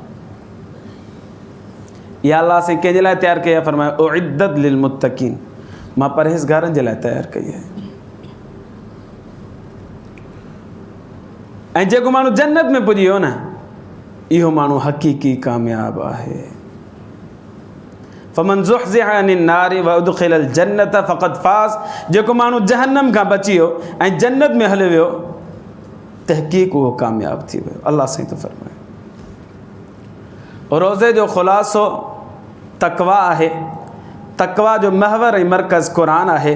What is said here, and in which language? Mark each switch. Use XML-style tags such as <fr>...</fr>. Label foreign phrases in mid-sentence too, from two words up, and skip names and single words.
<sd>इहा अल्लाह साईं कंहिंजे लाइ तयारु कई आहे? फ़रमायो</sd> <ar>أعدت للمتقين,</ar> <sd>मां परहेज़गारनि जे लाइ तयारु कई आहे। ऐं जेको माण्हू जन्नत में पुॼी वियो न इहो माण्हू हक़ीक़ी कामयाब आहे।</sd> <ar>فمن زحزح عن النار وأدخل الجنة فقد فاز.</ar> <sd>जेको माण्हू जहन्नम खां बची वियो ऐं जन्नत में हलियो वियो तहक़ीक़ उहो कामयाब थी वियो। अल्लाह साईं थो फ़रमाए। रोज़े जो ख़ुलासो तक़वा आहे। तक़वा जो महवर ऐं मरकज़ क़ुरान आहे।</sd>